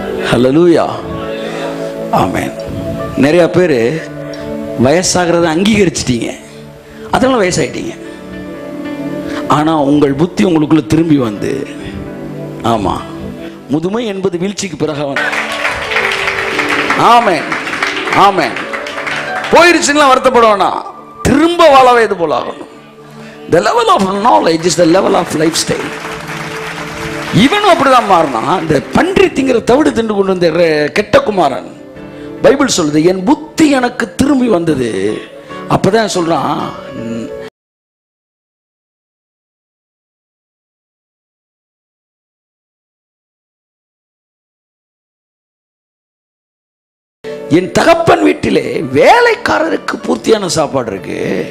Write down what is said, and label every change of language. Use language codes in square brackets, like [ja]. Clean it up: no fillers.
[ta] ஹல்லேலூயா, ஆமென். நிறைய பேர் வயசாகிறத அங்கீகரிச்சிட்டீங்க, அதெல்லாம் வயசாயிட்டீங்க. ஆனா உங்கள் புத்தி உங்களுக்குள்ள திரும்பி வந்து, ஆமா முதுமை என்பது வீழ்ச்சிக்கு பிறகு ஆமென் ஆமென் போயிருச்சுன்னா வருத்தப்படுவானா, திரும்ப வாழவே இது போல ஆகணும். [en] The level of knowledge is the level of lifestyle. [ta] இவனும் அப்படிதான் மாறினா. இந்த பன்றி திங்கிற தவிடு தின்று கொண்டு வந்த கெட்ட குமாரன், பைபிள் சொல்லுது என் புத்தி எனக்கு திரும்பி வந்தது. அப்பதான் சொல்றான், என் தகப்பன் வீட்டிலே வேலைக்காரருக்கு பூர்த்தியான சாப்பாடு இருக்கு.